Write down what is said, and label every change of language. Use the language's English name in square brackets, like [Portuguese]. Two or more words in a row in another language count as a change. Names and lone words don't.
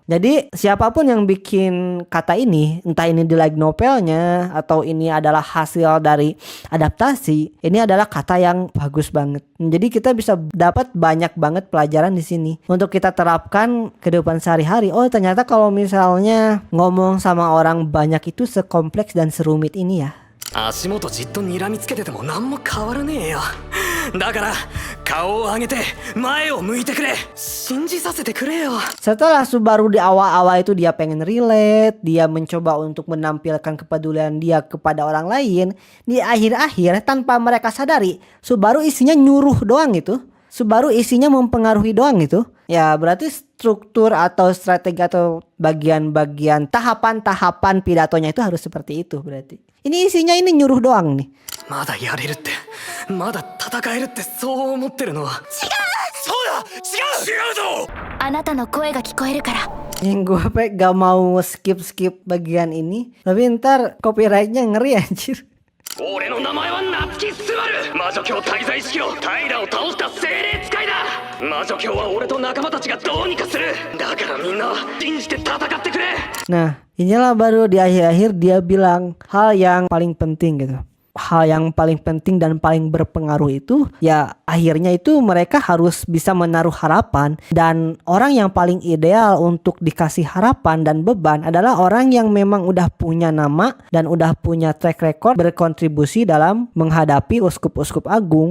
[Indonesian] Jadi siapapun yang bikin kata ini, entah ini di [English] light novelnya [Indonesian] atau ini adalah hasil dari adaptasi, ini adalah kata yang bagus banget. Jadi kita bisa dapat banyak banget pelajaran di sini untuk kita terapkan kehidupan sehari-hari. Oh ternyata kalau misalnya ngomong sama orang banyak itu sekompleks dan serumit ini ya. [Japanese] 足元じっと睨みつけてても何も変わらねえよ。だから顔を上げて前を向いてくれ。信じさせてくれよ。 [Indonesian] Setelah Subaru di awal-awal itu dia pengen relate, dia mencoba untuk menampilkan kepedulian dia kepada orang lain, di akhir-akhir tanpa mereka sadari Subaru isinya nyuruh doang gitu. Subaru isinya mempengaruhi doang gitu. Ya berarti struktur atau strategi atau bagian-bagian tahapan-tahapan pidatonya itu harus seperti itu berarti. Ini isinya ini nyuruh doang nih. [Japanese] まだやれるって、まだ戦えるってそう思ってるのは。違う。そうだ、違うぞ。あなたの声が聞こえるから。 [Indonesian] Yang gue gak mau skip bagian ini, tapi ntar copyrightnya ngeri anjir. [Japanese] 俺の名前は夏木スバル。魔女教滞在式の平を倒した精霊使いだ。魔女教は俺と仲間たちがどうにかする。だからみんな信じて戦ってくれ。 [Indonesian] Nah inilah baru di akhir-akhir dia bilang hal yang paling penting gitu. Hal yang paling penting dan paling berpengaruh itu ya akhirnya itu mereka harus bisa menaruh harapan, dan orang yang paling ideal untuk dikasih harapan dan beban adalah orang yang memang udah punya nama dan udah punya [English] track record [Indonesian] berkontribusi dalam menghadapi uskup-uskup agung.